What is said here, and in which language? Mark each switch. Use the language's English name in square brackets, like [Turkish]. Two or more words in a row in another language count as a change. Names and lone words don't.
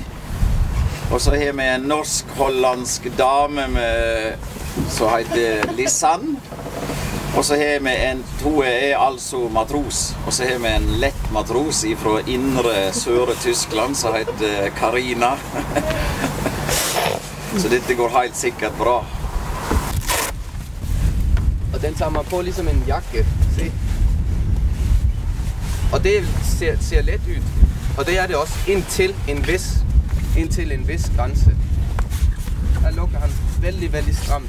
[Norwegian] Og så har vi en norsk-hollandsk dame som heter Lisanne. Og så har vi hun er altså matros. Og så har vi en lett matros fra indre Søre Tyskland som heter Karina. Så dette går helt sikkert bra. [Danish] Og den tager man på ligesom en jakke. Se. Og det ser let ud. Og det er det også indtil en vis grænse. [Norwegian] Der lukker han veldig stramt.